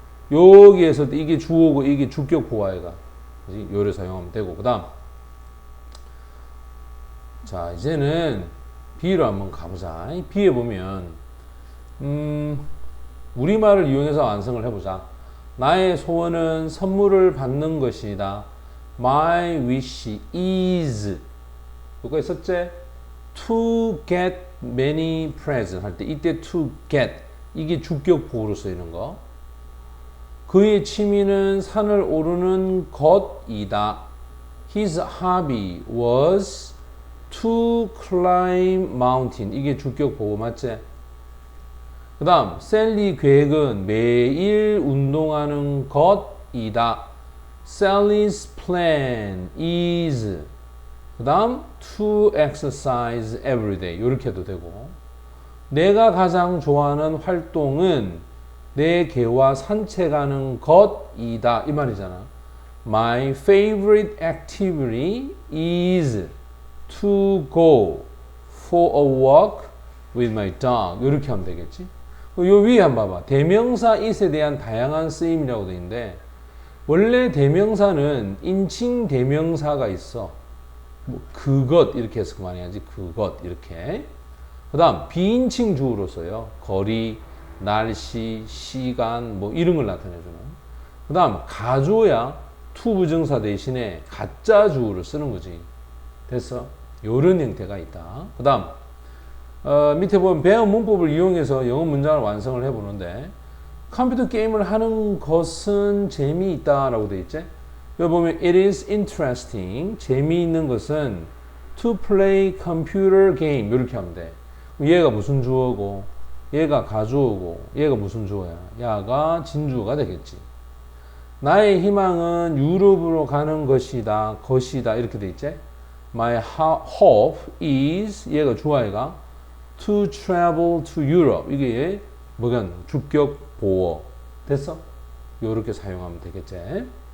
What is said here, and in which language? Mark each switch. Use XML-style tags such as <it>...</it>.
<ko>여기에서 이게 주어고 이게 주격 보호해가 요를 사용하면 되고. 그 다음 자 이제는 B로 한번 가보자. B에 보면 우리말을 이용해서 완성을 해보자. 나의 소원은 선물을 받는 것이다.</ko> <en>My wish is</en> <ko>요거 있었지?</ko> <en>To get many presents</en> <ko>할 때 이때</ko> <en>to get</en> <ko>이게 주격 보호로 쓰이는 거. 그의 취미는 산을 오르는 것이다.</ko> <en>His hobby was to climb mountain.</en> <ko>이게 주격 보호 맞지? 그 다음 셀리 계획은 매일 운동하는 것이다.</ko> <en>Sally's plan is</en> <ko>그 다음</ko> <en>to exercise every day</en> <ko>이렇게 해도 되고 내가 가장 좋아하는 활동은 내 개와 산책하는 것이다 이 말이잖아.</ko> <en>My favorite activity is to go for a walk with my dog</en> <ko>이렇게 하면 되겠지. 요 위에 한번 봐봐. 대명사 it에 대한 다양한 쓰임이라고 되어 있는데 원래 대명사는 인칭 대명사가 있어. 뭐 그것 이렇게 해서 그만해야지. 그것 이렇게. 그 다음 비인칭 주어로 써요. 거리, 날씨, 시간 뭐 이런 걸 나타내주는. 그 다음 가주어야 to 부정사 대신에 가짜 주어를 쓰는 거지. 됐어? 요런 형태가 있다. 그 다음 밑에 보면 배운 문법을 이용해서 영어 문장을 완성을 해보는데 컴퓨터 게임을 하는 것은 재미있다 라고 되어 있지. 여기 보면</ko> <en>it is interesting</en> <ko>재미있는 것은</ko> <en>to play computer game</en> <ko>이렇게 하면 돼. 얘가 무슨 주어고 얘가 가주어고 얘가 무슨 주어야? 야가 진주어가 되겠지. 나의 희망은 유럽으로 가는 것이다. 이렇게 돼 있지?</ko> <en>My hope is</en> <ko>얘가 주어가</ko> <en>to travel to Europe.</en> <ko>이게 뭐간 주격 보어 됐어? 요렇게 사용하면 되겠지.</ko>